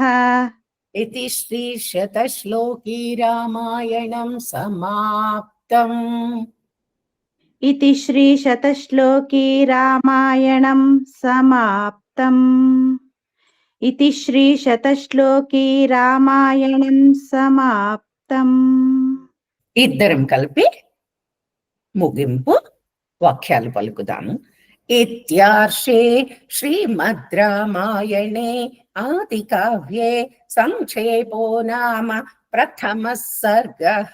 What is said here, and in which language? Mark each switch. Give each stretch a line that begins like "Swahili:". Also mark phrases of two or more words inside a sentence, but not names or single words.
Sanskrit: इति श्रीशतश्लोकी रामायणं समाप्तम्। इति श्रीशतश्लोकी रामायणं समाप्तम्। इति श्रीशतश्लोकी रामायणं समाप्तम्।
Telugu: ఇద్దరం కలిపి ముగింపు వాక్యాలు పలుకుదాము.
Sanskrit: ఇత్యార్షే శ్రీమద్ రామాయణే ఆది కావ్యే సంక్షేపో నామ ప్రథమः సర్గః.